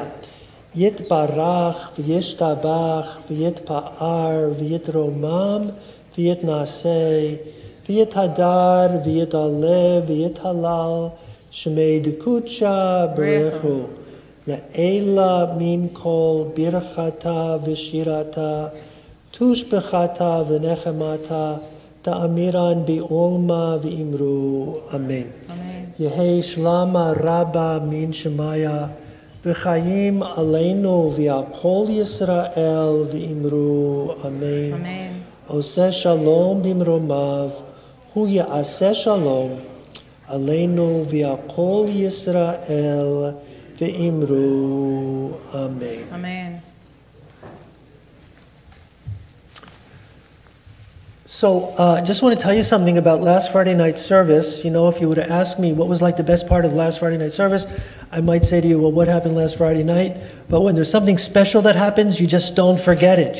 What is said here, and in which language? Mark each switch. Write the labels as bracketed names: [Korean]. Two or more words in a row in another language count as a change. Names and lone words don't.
[Aramaic] יתברך וישתבח ויתפאר ויתרומם ויתנשא ויתהדר ויתעלה ויתהלל שמה דקודשא בריך הוא לעלא מן כל ברכתא ושירתא תשבחתא ונחמתא דאמירן בעלמא ואמרו. אמן. יהא שלמא רבא מן שמיא וחיים עלינו ועל כל ישראל ואמרו. אמן. Amen. [Hebrew] עושה שלום במרומיו הוא יעשה שלום עלינו ועל כל ישראל ואמרו. Amen. Amen. [English] So, just want to tell you something about last Friday night service. You know, if you were to ask me what was like the best part of last Friday night service, I might say to you, well, what happened last Friday night? But when there's something special that happens, you just don't forget it.